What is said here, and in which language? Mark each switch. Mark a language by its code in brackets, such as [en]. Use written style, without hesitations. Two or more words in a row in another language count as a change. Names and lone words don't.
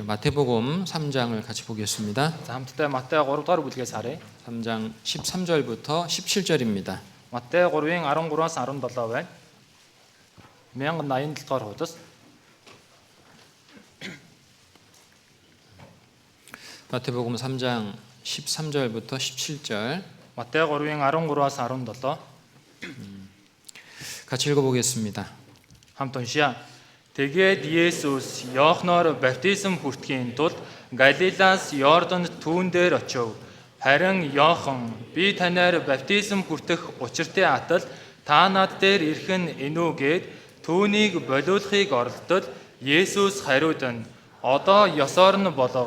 [ko] 마태복음 3장을 같이 보겠습니다. [mn] За хамтдаа Матай 3 дугаар бүлгээс харъя. [ko] 3장 13절부터 17절입니다. [mn] Матай 3-ын 13-аас 17 байна. 1087 дугаар хуудас. [ko] 마태복음 3장 13절부터 17절 [mn] Матай 3-ын 13-аас 17 [ko] 같이 읽어보겠습니다. [mn] хамт уншия. Тэгээд Есүс Иохноор баптизм хүртэхийн тулд Галилаас Йорданд түүн дээр очив. Харин Иохан би танаар баптизм хүртэх учиртай атал та над дээр ирэх нь энүү гээд түүнийг болиулахыг оролдод Есүс хариудан одоо ёсоор нь болов.